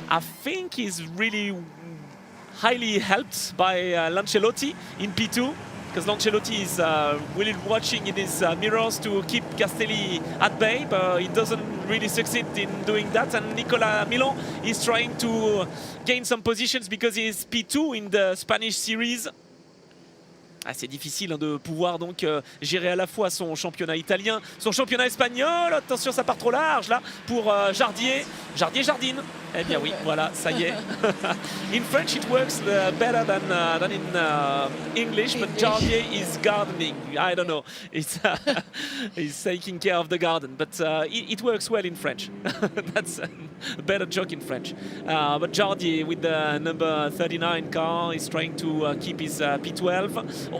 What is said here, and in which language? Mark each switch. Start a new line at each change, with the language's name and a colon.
English: I think he's really highly helped by Lancelotti in P2, because Lancelotti is really watching in his mirrors to keep Castelli at bay, but he doesn't really succeed in doing that. And Nicolas Milon is trying to gain some positions because he is P2 in the Spanish series.
French: C'est difficile de pouvoir donc gérer à la fois son championnat italien, son championnat espagnol. Attention, ça part trop large là pour Jardine. Eh bien oui, voilà, ça y est.
English: In French it works better than in English, but Jardier is gardening. I don't know. He's taking care of the garden, but it works well in French. That's a better joke in French. But Jardier with the number 39 car is trying to keep his P12.